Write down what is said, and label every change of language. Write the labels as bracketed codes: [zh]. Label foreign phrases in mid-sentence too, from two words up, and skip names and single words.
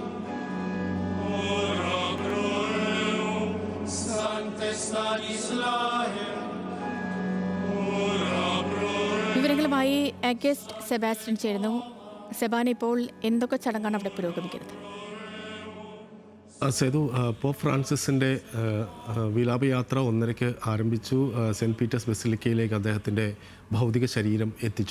[la] ora pro eo, Sante Stanislae, ora pro eo. [ml] വിവരങ്ങളുമായി അഗസ്റ്റ് സെബാസ്റ്റ്യൻ ചേരുന്നു. സെബാൻ, ഇപ്പോൾ എന്തൊക്കെ ചടങ്ങാണ് അവിടെ പുരോഗമിക്കുന്നത്? സേതു, പോപ്പ് ഫ്രാൻസിസിൻ്റെ വിലാപയാത്ര 1:30 ആരംഭിച്ചു. സെൻറ്റ് പീറ്റേഴ്സ് ബസിലിക്കയിലേക്ക് അദ്ദേഹത്തിൻ്റെ ഭൗതിക ശരീരം എത്തിച്ചു.